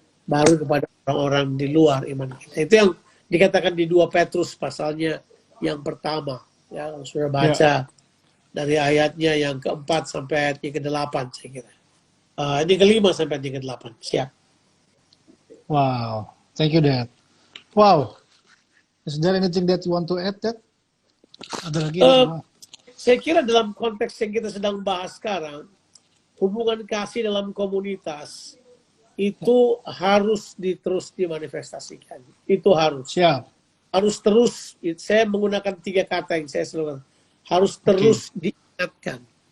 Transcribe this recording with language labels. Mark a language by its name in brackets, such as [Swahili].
[Indonesian] Baru kepada orang-orang di luar iman kita. Itu yang dikatakan di 2 Petrus pasalnya yang pertama. Ya, sudah baca dari ayatnya yang ke-4 sampai ayatnya ke-8, saya kira. Ini ke-5 sampai ayatnya ke-8. Siap. [English] Wow, thank you, Dad. Wow, is there anything that you want to add, Dad? [Indonesian] Ada lagi? Saya kira dalam konteks yang kita sedang bahas sekarang, hubungan kasih dalam komunitas itu harus terus dimanifestasikan. Itu harus. Siap. Harus terus. Saya menggunakan 3 kata yang saya selalu harus terus diingatkan.